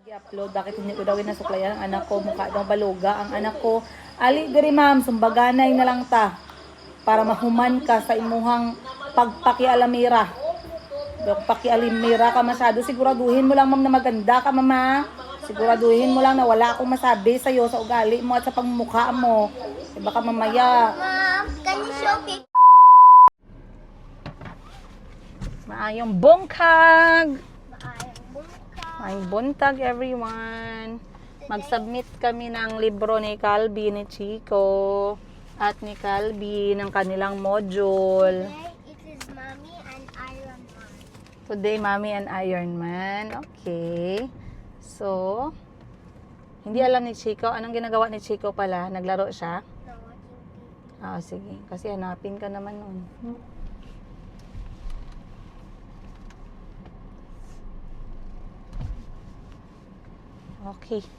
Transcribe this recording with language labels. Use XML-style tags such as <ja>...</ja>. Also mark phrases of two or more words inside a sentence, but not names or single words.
<tl>upload, bakit hindi ko daw inasuklayan ang anak ko, mukha daw baluga ang anak ko.</tl> <ceb>Ali diri ma'am, sumbaganay na lang ta para mahuman ka sa imuhang pagpakialamira.</ceb> <tl>Pagpakialamira ka masyado, siguraduhin mo lang ma'am na maganda ka mama. Siguraduhin mo lang na wala akong masabi sa iyo sa ugali mo at sa pagmumukha mo. E baka mamaya.</tl> <en>Mom, can you show me?</en> <ceb>Maayong bungkag. Maayong Maayong buntag everyone.</ceb> <tl>Mag-submit kami ng libro ni Calby, ni Chico, at ni Calby ng kanilang module.</tl> <en>Today it is Mommy and Iron Man. Today, Mommy and Iron Man. Okay. So,</en> <tl>hindi alam ni Chico. Anong ginagawa ni Chico pala? Naglaro siya?</tl> <en>No, watching TV.</en> <tl>Ah, sige. Kasi hanapin ka naman nun.</tl> <en>Okay.</en>